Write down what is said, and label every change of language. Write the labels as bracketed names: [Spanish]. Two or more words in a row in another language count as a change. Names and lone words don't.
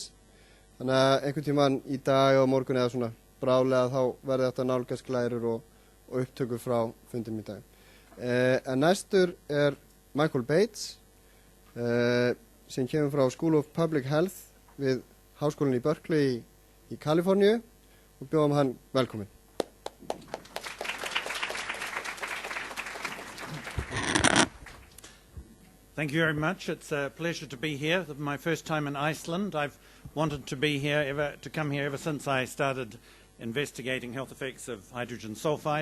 [Icelandic] Þannig að einhvern tímann í dag og morgun eða svona bráðlega þá verði þetta nálgast glærur og upptökur frá fundinum í dag. En næstur Michael Bates, sem kemur frá School of Public Health við háskólann í Berkeley í Kaliforníu og bjóðum hann velkominn. [English] Thank you very much. It's a pleasure to be here. This is my first time in Iceland. I've wanted to be here to come here ever since I started investigating health effects of hydrogen sulfide.